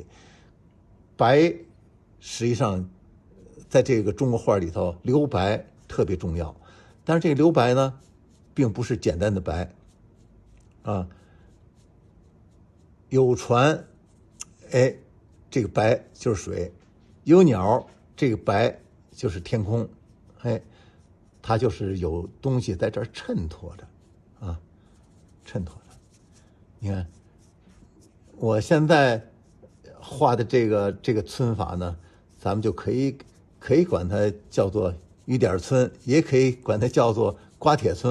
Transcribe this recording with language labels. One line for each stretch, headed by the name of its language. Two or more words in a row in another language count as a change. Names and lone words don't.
Chinese: 白實際上在這個中國畫裡頭，留白特別重要。但是這個留白呢，並不是簡單的白啊。有船，哎，這個白就是水；有鳥，這個白就是天空。哎，它就是有東西在這兒襯托着啊，襯托着。你看，我現在畫的這個皴法呢，咱們就可以管它叫做雨點皴，也可以管它叫做刮帖皴。